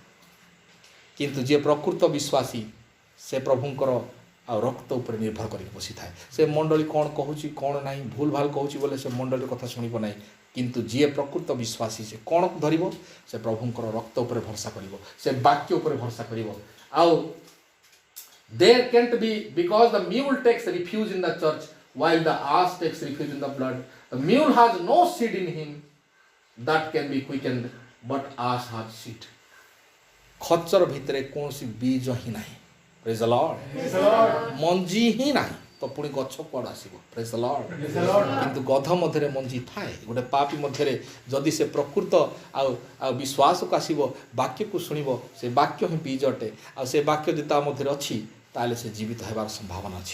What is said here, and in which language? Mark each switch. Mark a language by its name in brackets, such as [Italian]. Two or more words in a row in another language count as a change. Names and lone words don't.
[Odia] କିନ୍ତୁ ଯିଏ ପ୍ରକୃତ ବିଶ୍ୱାସୀ ସେ ପ୍ରଭୁଙ୍କର ଆଉ ରକ୍ତ ଉପରେ ନିର୍ଭର କରିକି ବସିଥାଏ। ସେ ମଣ୍ଡଳୀ କ'ଣ କହୁଛି କ'ଣ ନାହିଁ ଭୁଲ ଭାଲ କହୁଛି ବୋଲେ ସେ ମଣ୍ଡଳୀର କଥା ଶୁଣିବ ନାହିଁ କିନ୍ତୁ ଯିଏ ପ୍ରକୃତ ବିଶ୍ୱାସୀ ସେ କ'ଣ ଧରିବ? ସେ ପ୍ରଭୁଙ୍କର ରକ୍ତ ଉପରେ ଭରସା କରିବ, ସେ ବାକ୍ୟ ଉପରେ ଭରସା କରିବ। [English] ଆଉ there can't be because the mule takes refuge in the church while the ass takes refuge in the blood. The mule has no seed in him that can be quickened, but ass has seed. [Odia] ଖଚ୍ଚର ଭିତରେ କୌଣସି ବୀଜ ହିଁ ନାହିଁ। [English] praise the Lord. [Odia] ମଞ୍ଜି ହିଁ ନାହିଁ ତ ପୁଣି ଗଛ କୁଆଡ଼ୁ ଆସିବ? [English] praise the Lord. [Odia] କିନ୍ତୁ ଗଧ ମଧ୍ୟରେ ମଞ୍ଜି ଥାଏ। ଗୋଟେ ପାପୀ ମଧ୍ୟରେ ଯଦି ସେ ପ୍ରକୃତ ଆଉ ବିଶ୍ୱାସକୁ ଆସିବ ବାକ୍ୟକୁ ଶୁଣିବ ସେ ବାକ୍ୟ ହିଁ ବୀଜ ଅଟେ ଆଉ ସେ ବାକ୍ୟ ଯଦି ତା ମଧ୍ୟରେ ଅଛି ତାହେଲେ ସେ ଜୀବିତ ହେବାର ସମ୍ଭାବନା ଅଛି।